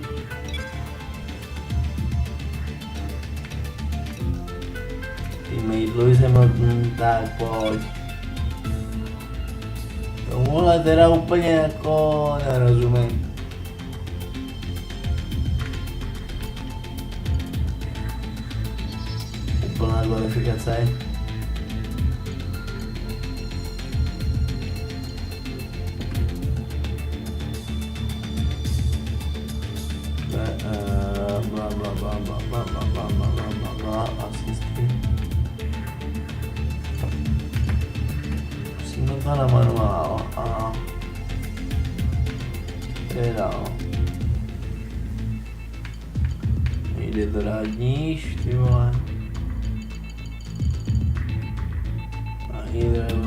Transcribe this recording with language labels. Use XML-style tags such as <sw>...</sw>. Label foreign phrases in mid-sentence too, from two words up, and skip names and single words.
<cs>Teammate Lewis Hamilton, tak pojď. Tomuhle teda úplně jako nerozumím. Úplná kvalifikace. Bla bla bla bla bla bla bla bla bla bla bla asistky. Musíme to na manuál a teda nejde to dát níž, ty vole. A jde.</cs>